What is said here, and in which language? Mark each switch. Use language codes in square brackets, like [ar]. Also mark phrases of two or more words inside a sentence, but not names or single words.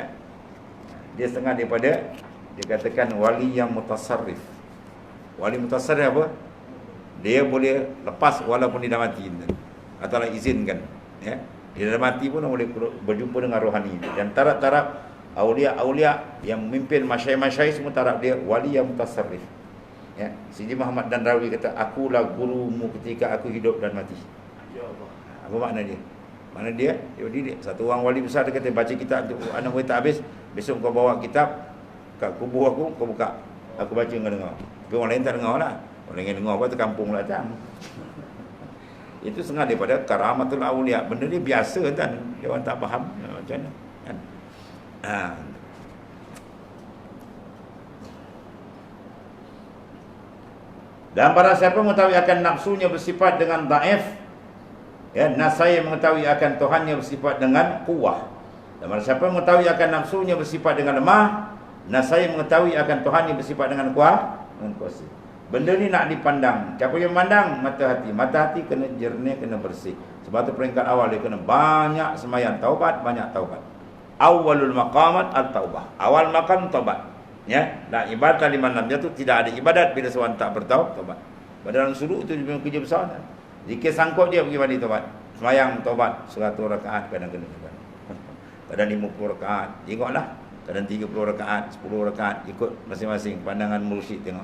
[ms] Dia setengah daripada, dia katakan wali yang mutasarrif. Wali mutasarrif apa? Dia boleh lepas walaupun dia dah mati. Atau izinkan. Ya. Dia dah mati pun boleh berjumpa dengan rohani. Dan taraf-taraf awliya-awliya yang memimpin masyayikh-masyayikh semua taraf dia wali yang mutasarrif. Ya, Sidi Muhammad Danrawi kata, akulah gurumu ketika aku hidup dan mati. Apa makna dia? Mana dia? Dia didik. Satu orang wali besar dia kata, baca kitab tu, anak murid tak habis, besok kau bawa kitab kat kubur aku, kau buka. Aku baca kau dengar. Tapi orang lain tak dengar lah. Orang yang dengar apa tu kampung lah datang. Itu setengah daripada [ar] كرامة الأولياء. [ms] Benda ni biasa kan. Dia orang tak faham macam mana. Kan? Dan para siapa mengetahui akan nafsunya bersifat dengan dhaif, ya, nasaya mengetahui akan Tuhannya bersifat dengan kuwah. Dan para siapa mengetahui akan nafsunya bersifat dengan lemah, nasaya mengetahui akan Tuhannya bersifat dengan kuat, dengan kuasa. Benda ni nak dipandang. Siapa yang memandang? Mata hati. Mata hati kena jernih, kena bersih. Sebab tu peringkat awal dia kena banyak sembahyang taubat, banyak taubat. [ar] أول المقامات التوبة. [ms] Awal maqam taubat. Ya, dan [ar] عبادة لمن لم يتب, [ms] tidak ada ibadat bila seorang tak bertaubat. Padahal suluk itu memang kerja besar. Zikir sangkut dia pergi mandi taubat. Sembahyang taubat 100 rakaat kadang kena juga. Kadang 50 rakaat. Tengoklah. Kadang 30 rakaat, 10 rakaat, ikut masing-masing pandangan mursyid tengok.